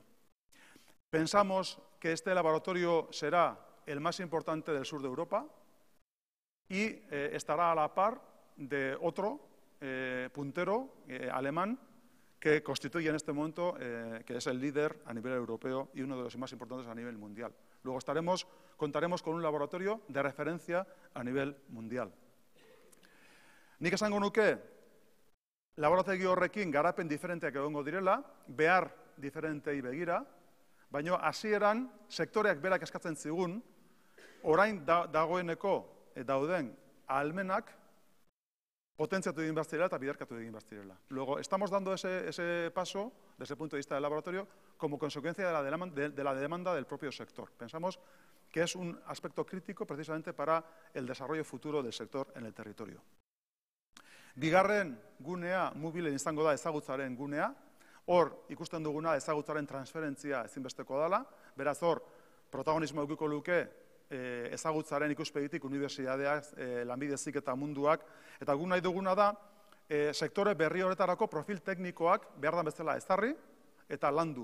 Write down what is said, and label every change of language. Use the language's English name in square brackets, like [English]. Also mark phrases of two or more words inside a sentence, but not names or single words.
[Spanish] Pensamos que este laboratorio será el más importante del sur de Europa y estará a la par de otro puntero alemán que constituye en este momento, que es el líder a nivel europeo y uno de los más importantes a nivel mundial. Luego contaremos con un laboratorio de referencia a nivel mundial. [Basque] Nik esango nuke, laborategi horrekin garapen diferenteak egongo direla, behar diferentei begira, baina hasieran sektoreak berak eskatzen zigun, orain dagoeneko dauden ahalmenak potentziatu egin behar zirela eta biderkatu egin behar zirela. [Spanish] Luego, estamos dando ese paso, desde el punto de vista del laboratorio, como consecuencia de la demanda del propio sector. Pensamos que es un aspecto crítico precisamente para el desarrollo futuro del sector en el territorio. [Basque] Bigarren gunea, Moovilen izango da ezagutzaren gunea. Hor, ikusten duguna ezagutzaren transferentzia ezinbesteko dela. Beraz, hor, protagonismo edukiko luke ezagutzaren ikuspegitik unibertsitateak, Lanbide Heziketa munduak, eta guk nahi duguna da sektore berri horretarako profil teknikoak behar da bezala ezarri eta landu.